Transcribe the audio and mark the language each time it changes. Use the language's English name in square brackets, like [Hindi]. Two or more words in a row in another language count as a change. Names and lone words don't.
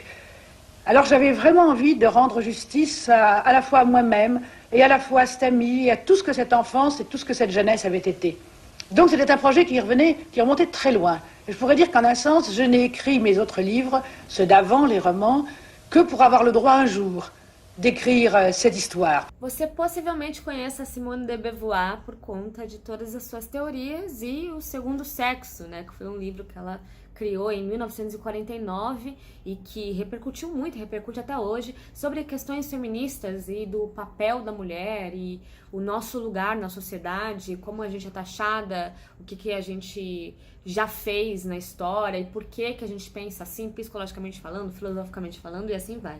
[French] Alors j'avais vraiment envie de rendre justice à la fois à moi-même et à la fois à cette amie et à tout ce que cette enfance et tout ce que cette jeunesse avait été. Donc c'était un projet qui remontait très loin. Et je pourrais dire qu'en un sens, je n'ai écrit mes autres livres, ceux d'avant, les romans, que pour avoir le droit un jour d'écrire cette histoire. [Portuguese] Você possivelmente conhece a Simone de Beauvoir por conta de todas as suas teorias e O Segundo Sexo, né, que foi um livro que ela criou em 1949 e que repercutiu muito, repercute até hoje, sobre questões feministas e do papel da mulher e o nosso lugar na sociedade, como a gente é taxada, o que a gente já fez na história e por que a gente pensa assim, psicologicamente falando, filosoficamente falando, e assim vai.